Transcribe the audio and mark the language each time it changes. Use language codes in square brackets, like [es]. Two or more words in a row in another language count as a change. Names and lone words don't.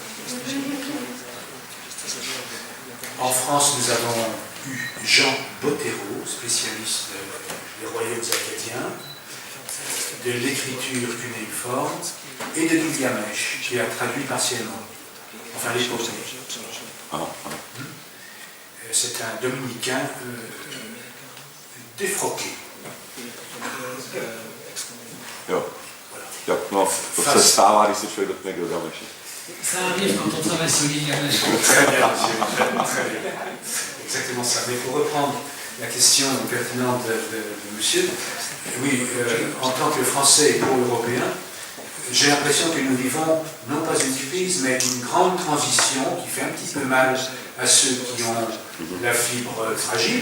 [fr] En France, nous avons eu Jean Bottero, spécialiste des royaumes acadiens, de l'écriture cunéiforme et de Gilgamesh, qui a traduit partiellement. Enfin, les poètes. C'est un dominicain défroqué. [cs] To se stává, když se člověk dotkne Gilgameše. [fr] Ça arrive quand on travaille sur Gilgamesh. Très bien, très bien. Exactement ça. Mais pour reprendre la question pertinente de monsieur, oui, en tant que Français et pro-européen, j'ai l'impression que nous vivons non pas une crise, mais une grande transition qui fait un petit peu mal à ceux qui ont la fibre fragile.